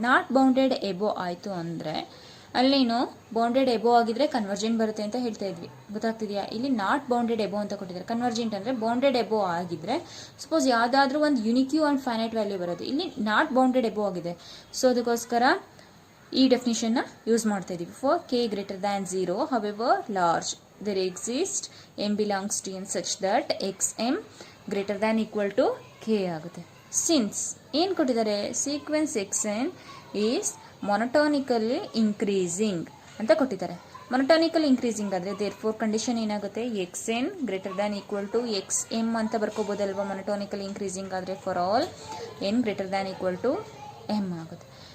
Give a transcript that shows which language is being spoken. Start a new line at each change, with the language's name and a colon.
Kannada: Not bounded above ಆಯಿತು ಅಂದರೆ ಅಲ್ಲೇನು ಬೌಂಡೆಡ್ ಎಬೋ ಆಗಿದ್ರೆ ಕನ್ವರ್ಜೆಂಟ್ ಬರುತ್ತೆ ಅಂತ ಹೇಳ್ತಾ ಇದ್ವಿ. ಗೊತ್ತಾಗ್ತಿದೆಯಾ? ಇಲ್ಲಿ ನಾಟ್ ಬೌಂಡೆಡ್ ಎಬೋ ಅಂತ ಕೊಟ್ಟಿದ್ದಾರೆ. ಕನ್ವರ್ಜೆಂಟ್ ಅಂದರೆ ಬೌಂಡೆಡ್ ಎಬೋ ಆಗಿದ್ರೆ ಸಪೋಸ್ ಯಾವುದಾದ್ರೂ ಒಂದು ಯುನಿಕ್ಯೂ ಆ್ಯಂಡ್ ಫೈನೈಟ್ ವ್ಯಾಲ್ಯೂ ಬರೋದು. ಇಲ್ಲಿ ನಾಟ್ ಬೌಂಡೆಡ್ ಎಬೋ ಆಗಿದೆ, ಸೊ ಅದಕ್ಕೋಸ್ಕರ ಈ ಡೆಫಿನೇಷನ್ನ ಯೂಸ್ ಮಾಡ್ತಾ ಇದ್ದೀವಿ.
English: for K greater than 0 however large there exists m belongs to n such that xm greater than equal to k
Kannada: ಆಗುತ್ತೆ. ಸಿನ್ಸ್ ಏನು ಕೊಟ್ಟಿದ್ದಾರೆ?
English: sequence xn is monotonically increasing
Kannada: ಅಂತ ಕೊಟ್ಟಿದ್ದಾರೆ.
English: Monotonically increasing ಆದರೆ therefore condition ಏನಾಗುತ್ತೆ? xn greater than equal to xm
Kannada: ಅಂತ ಬರ್ಕೋಬೋದಲ್ವಾ.
English: monotonically increasing ಆದರೆ for all n greater than equal to m
Kannada: ಆಗುತ್ತೆ.